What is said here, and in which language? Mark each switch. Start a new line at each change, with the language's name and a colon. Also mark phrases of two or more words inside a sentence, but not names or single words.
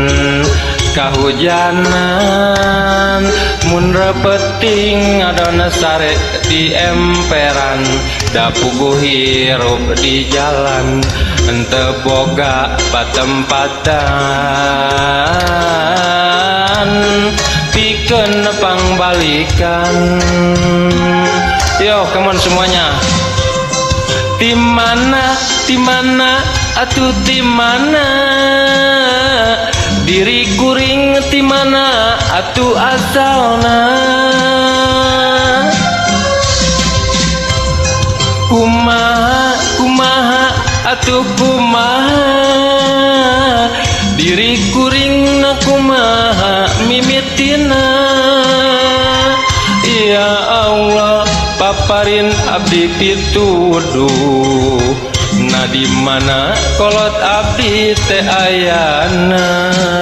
Sundanese: kahujanan mun repeting adona sare di emperan da puguh hirup di jalan henteu boga patempatan pikeun pangbalikan.
English: Yo, come on semuanya.
Sundanese: Timana atuh timana diri kuring timana atuh asalna kumaha atuh kumaha diri kuring na kumaha mimitina ya Allah paparin abdi pituduh na di mana kolot abdi teh ayana